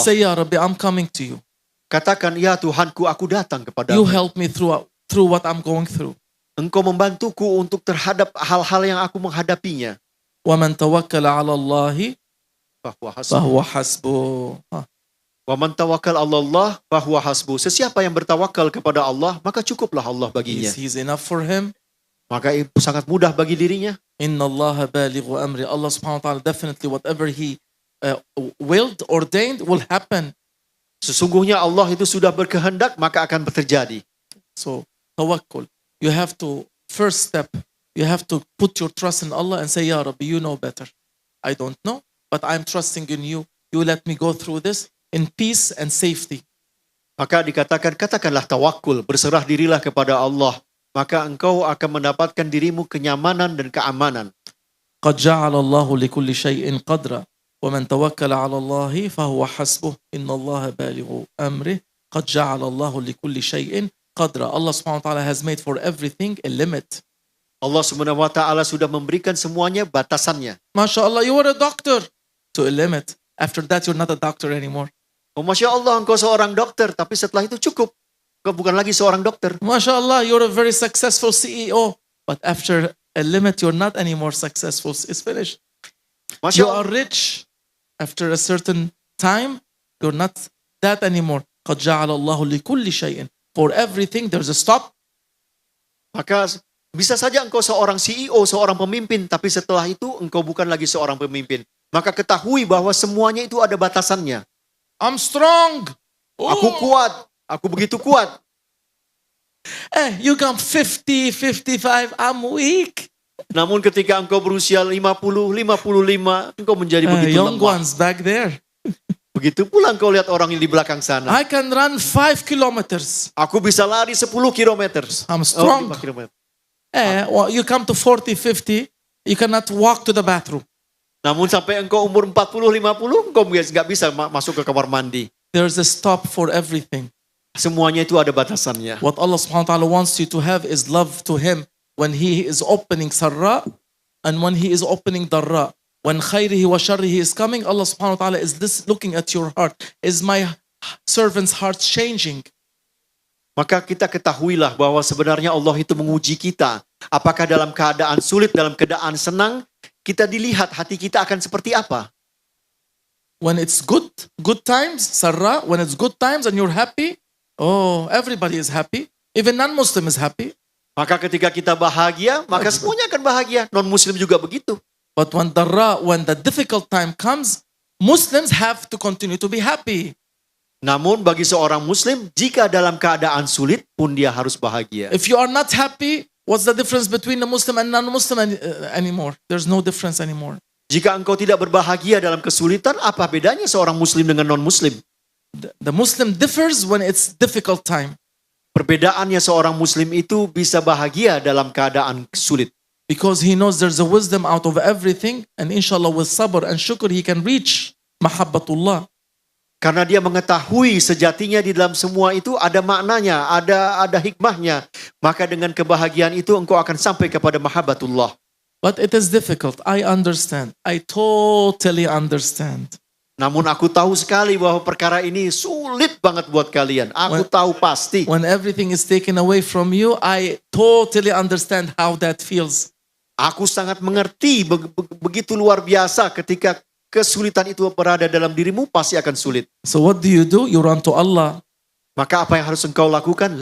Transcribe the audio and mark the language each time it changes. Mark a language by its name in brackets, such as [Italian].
[English] say, Ya Rabbi, I'm coming to you. [Indonesian] Katakan, ya Tuhanku, aku datang [English] You [Indonesian] kepadamu. [English] help me through what I'm going through. [Indonesian] Engkau membantuku untuk terhadap hal-hal yang aku menghadapinya. [Arabic] وَمَنْ تَوَكَّلَ عَلَى اللَّهِ فَهُوَ حَسْبُهُ. Wa man tawakkal 'ala Allah fahuwa hasbuh. [Indonesian] Sesiapa yang bertawakal kepada Allah, maka cukuplah Allah baginya. [English] He's enough for him. [Indonesian] Maka itu sangat mudah bagi dirinya. [Arabic] Inna Allah balighu amri. [English] Allah subhanahu wa ta'ala definitely whatever he willed, ordained will happen. [Indonesian] Sesungguhnya Allah itu sudah berkehendak, maka akan terjadi. [English] So tawakkul. You have to, first step, you have to put your trust in Allah and say, Ya Rabbi, you know better. I don't know, but I'm trusting in you. You let me go through this in peace and safety. [Indonesian] Maka katakanlah tawakul, berserah dirilah kepada Allah. Maka engkau akan mendapatkan dirimu kenyamanan dan keamanan. [Arabic] قد جعل الله لكل شيء قدرا ومن توكل على الله فهو حسبه إن الله بالغ أمره قد جعل الله لكل شيء قدرا. [English] Allah subhanahu wa ta'ala has made for everything a limit. [Indonesian] Allah subhanahu wa ta'ala sudah memberikan semuanya batasannya. [English] Masya Allah, you were a doctor to a limit. After that, you're not a doctor anymore. [Indonesian] Oh, Masya Allah, engkau seorang dokter, tapi setelah itu cukup. Engkau bukan lagi seorang dokter. [English] Masya Allah, you're a very successful CEO. But after a limit, you're not anymore successful. It's finished. [Arabic] Masya [English] You [Arabic] Allah. [English] are rich. After a certain time, you're not that anymore. [Arabic] قد جعل الله لكل شيء. [English] For everything, there's a stop. [Indonesian] Maka bisa saja engkau seorang CEO, seorang pemimpin, tapi setelah itu engkau bukan lagi seorang pemimpin. Maka ketahui bahwa semuanya itu ada batasannya. [English] I'm strong. [Indonesian] Aku kuat, aku begitu kuat. [English] You come 50, 55, I'm weak. [Indonesian] Namun ketika engkau berusia 50, 55, engkau menjadi begitu [English] Young [Indonesian] lemah. [English] ones back there. [Indonesian] Begitu pula engkau lihat orang yang di belakang sana. [English] I can run 5 kilometers. [Indonesian] Aku bisa lari 10 kilometer. [English] I'm strong. [Indonesian] 5 kilometer. [English] Well, you come to 40, 50, you cannot walk to the bathroom. [Indonesian] Namun sampai engkau umur 40, 50, engkau nggak bisa masuk ke kamar mandi. [English] There's a stop for everything. [Indonesian] Semuanya itu ada batasannya. [English] What Allah subhanahu wa ta'ala wants you to have is love to Him when He is opening sarra and when He is opening darra. When [Arabic] khayrihi wa sharrihi [English] is coming, Allah subhanahu wa ta'ala is this looking at your heart. Is my servant's heart changing? [Indonesian] Maka kita ketahuilah bahwa sebenarnya Allah itu menguji kita. Apakah dalam keadaan sulit, dalam keadaan senang, kita dilihat hati kita akan seperti apa. [English] When it's good times, sarra, when it's good times and you're happy, oh, everybody is happy. Even non-Muslim is happy. [Indonesian] Maka ketika kita bahagia, maka semuanya akan bahagia. Non-Muslim juga begitu. [English] But when the difficult time comes, Muslims have to continue to be happy. [Indonesian] Namun bagi seorang Muslim, jika dalam keadaan sulit pun dia harus bahagia. [English] If you are not happy, what's the difference between a Muslim and non-Muslim anymore? There's no difference anymore. [Indonesian] Jika engkau tidak berbahagia dalam kesulitan, apa bedanya seorang Muslim dengan non-Muslim? [English] The Muslim differs when it's difficult time. [Indonesian] Perbedaannya seorang Muslim itu bisa bahagia dalam keadaan sulit. [English] Because he knows there's a wisdom out of everything, and inshallah with sabr and shukr he can reach mahabbatullah. [Indonesian] Karena dia mengetahui sejatinya di dalam semua itu ada maknanya, ada hikmahnya. Maka dengan kebahagiaan itu engkau akan sampai kepada mahabbatullah. [English] But it is difficult. I understand. I totally understand. [Indonesian] Namun aku tahu sekali bahwa perkara ini sulit banget buat kalian. Aku tahu pasti. [English] When everything is taken away from you, I totally understand how that feels. [Indonesian] Aku sangat mengerti begitu luar biasa ketika kesulitan itu berada dalam dirimu pasti akan sulit. [English] So what do? You run to Allah. [Indonesian] Maka apa yang harus engkau lakukan?